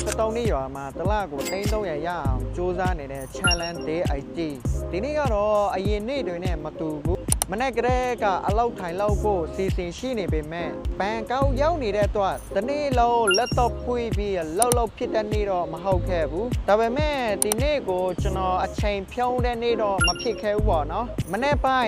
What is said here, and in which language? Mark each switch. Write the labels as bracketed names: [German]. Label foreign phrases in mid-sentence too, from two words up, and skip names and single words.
[Burmese] တောင်းနေရွာမှာတလကို300ရအောင်စူးစမ်းနေတဲ့ [English] challenge day IT [Burmese] ဒီနေ့ကတော့အရင်နေ့တွေနဲ့မတူဘူးမနေ့ကတည်းကအလောက်ထိုင်လောက်ဖို့စီစဉ်ရှိနေပေမဲ့ဘန်ကောက်ရောက်နေတဲ့အတွက်ဒီနေ့လုံးလက်တော့ဖွေးပြီးလောက်ဖြစ်တဲ့နေ့တော့မဟုတ်ခဲ့ဘူးဒါပေမဲ့ဒီနေ့ကိုကျွန်တော်အချိန်ဖြုံးတဲ့နေ့တော့မဖြစ်ခဲ့ဘူးပေါ့နော်မနေ့ပိုင်း